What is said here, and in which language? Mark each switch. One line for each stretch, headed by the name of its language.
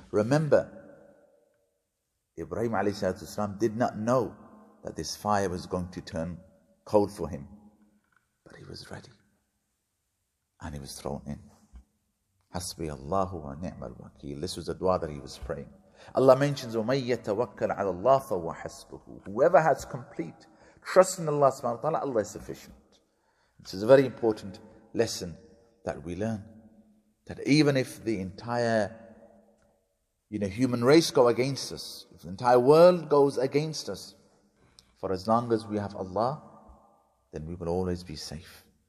English: Remember, Ibrahim ﷺ did not know that this fire was going to turn cold for him, but he was ready and he was thrown in.
Arabic: Hasbi Allahu wa ni'mal wakeel.
English: This was the dua that he was praying. Allah mentions,
Arabic: وَمَن يَتَوَكَّلْ عَلَى اللَّهِ فَهُوَ حَسْبُهُ.
English: Whoever has complete trust in Allah subhanahu wa ta'ala, Allah is sufficient. This is a very important lesson that we learn. That even if the entire human race go against us, if the entire world goes against us, for as long as we have Allah, then we will always be safe.